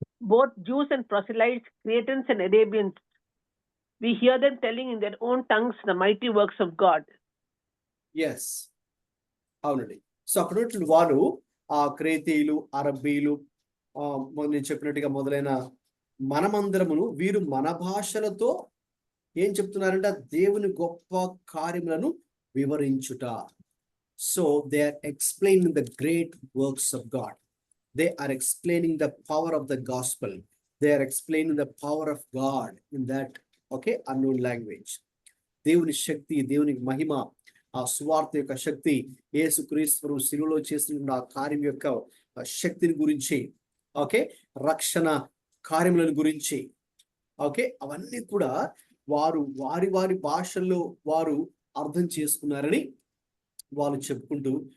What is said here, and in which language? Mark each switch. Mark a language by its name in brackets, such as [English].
[English] Both Jews and proselytes, Cretans and Arabians, we hear them telling in their own tongues the mighty works of God. [Telugu] Yes, అవునండి. So అక్కడ ఉన్నటువంటి వారు ఆ క్రేతీయులు, అరబ్బీలు, నేను చెప్పినట్టుగా మొదలైన మనమందరమును వీరు మన భాషలతో ఏం చెప్తున్నారంటే దేవుని గొప్ప కార్యములను వివరించుట. [English] So they are explaining the great works of God. They are explaining the power of the gospel. They are explaining the power of God in that, okay, unknown language. [Telugu] దేవుని శక్తి, దేవుని మహిమ, ఆ సువార్త యొక్క శక్తి, యేసుక్రీస్తు శిలువలో చేస్తున్న ఆ కార్యం యొక్క శక్తిని గురించి, ఓకే, రక్షణ కార్యములను గురించి, ఓకే, అవన్నీ కూడా వారి భాషల్లో వారు అర్థం చేసుకున్నారని వాళ్ళు చెప్పుకుంటూ